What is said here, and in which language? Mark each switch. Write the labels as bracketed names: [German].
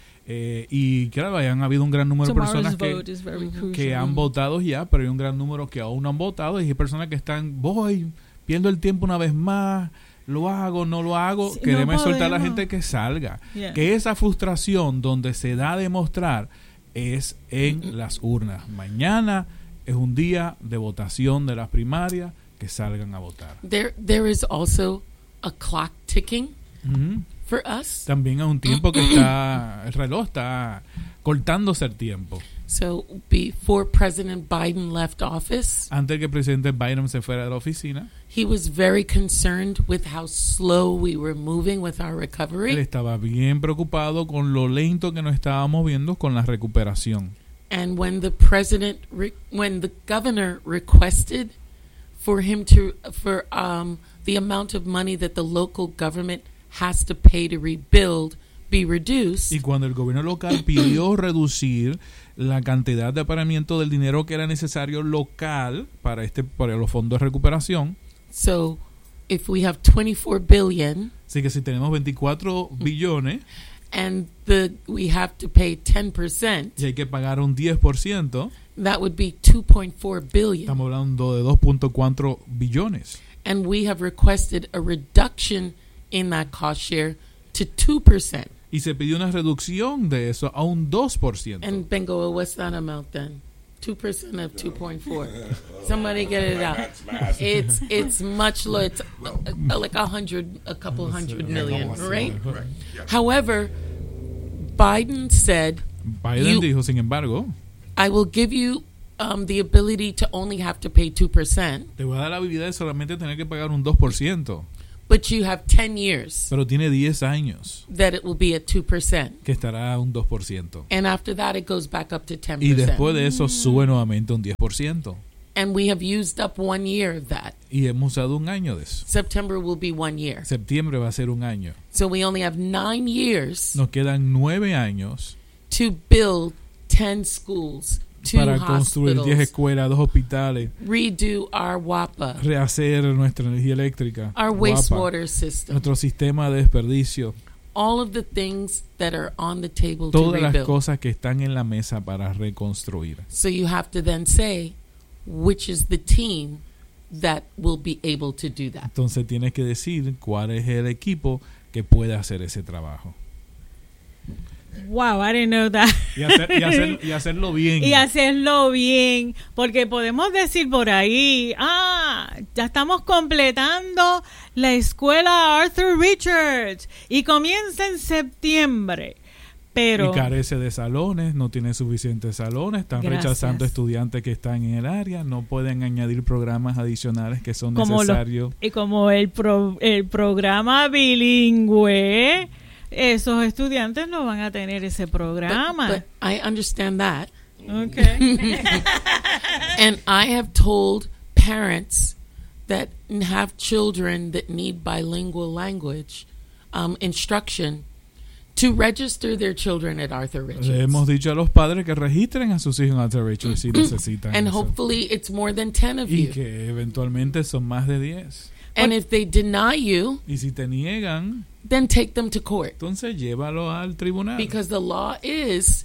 [Spanish] Y claro, han habido un gran número de personas que han votado ya, pero hay un gran número que aún no han votado y hay personas que están, voy, pierdo el tiempo una vez más. Lo hago, no lo hago, sí, queremos no soltar a la gente que salga. Yeah. Que esa frustración donde se da a demostrar es en las urnas. Mañana es un día de votación de las primarias, que salgan a votar. [English] There is also a clock ticking mm-hmm. for us. [Spanish] También hay un tiempo que está, el reloj está cortándose el tiempo. [English] So before President Biden left office, [Spanish] antes que Presidente Biden se fuera de la oficina, [English] he was very concerned with how slow we were moving with our recovery. [Spanish] Él estaba bien preocupado con lo lento que nos estábamos viendo con la recuperación. [English] And when the president, when the governor requested for him to, for the amount of money that the local government has to pay to rebuild, be reduced. [Spanish] Y cuando el gobierno local pidió reducir la cantidad de apareamiento del dinero que era necesario local para este para los fondos de recuperación. [English] So, if we have 24 billion, [Spanish] así que si tenemos 24 billones, [English] and the we have to pay 10%, [Spanish] y hay que pagar un 10%, [English] that would be 2.4 billion. [Spanish] Estamos hablando de 2.4 billones. [English] And we have requested a reduction in that cost share to 2%. [Spanish] Y se pidió una reducción de eso a un 2%. [English] And Bingo, what's that amount then? 2% of 2.4. Somebody get it out. It's much low. It's like a couple hundred million, right? However, Biden said, [Spanish] Biden dijo, sin embargo, [English] I will give you the ability to only have to pay 2%. [Spanish] Te voy a dar la habilidad de solamente tener que pagar un 2%. [English] But you have 10 years. [Spanish] Pero tiene 10 años. [English] That it will be at 2%. [Spanish] Que estará a un 2%. [English] And after that it goes back up to 10%. [Spanish] Y después de eso sube nuevamente un 10%. [English] And we have used up 1 year of that. [Spanish] Y hemos usado un año de eso. [English] September will be 1 year. [Spanish] Septiembre va a ser un año. [English] So we only have 9 years. [Spanish] Nos quedan 9 años. [English] To build 10 schools. [Spanish] Para construir 10 escuelas, 2 hospitales. [English] Redo our WAPA. [Spanish] Rehacer nuestra energía eléctrica. [English] Our wastewater system. [Spanish] Nuestro sistema de desperdicio. [English] All of the things that are on the table [Spanish] Todas [English] to rebuild. [Spanish] Las cosas que están en la mesa para reconstruir. [English] So you have to then say, which is the team that will be able to do that. [Spanish] Entonces tienes que decir cuál es el equipo que puede hacer ese trabajo. [English] Wow, I didn't know that. [Spanish] Y hacerlo bien. Porque podemos decir por ahí, ya estamos completando la escuela Arthur Richards y comienza en septiembre. Pero, y carece de salones, no tiene suficientes salones, están rechazando estudiantes que están en el área, no pueden añadir programas adicionales que son como necesarios. Como el programa bilingüe, esos estudiantes no van a tener ese programa. [English] But I understand that. Okay. And I have told parents that have children that need bilingual language instruction to register their children at Arthur Richards. [Spanish] Le hemos dicho a los padres que registren a sus hijos en Arthur Richards si necesitan. [English] And hopefully it's more than 10 of you. [Spanish] Y que eventualmente son más de 10. [English] And if they deny you, [Spanish] y si te niegan, [English] then take them to court. [Spanish] Entonces llévalo al tribunal. [English] Because the law is,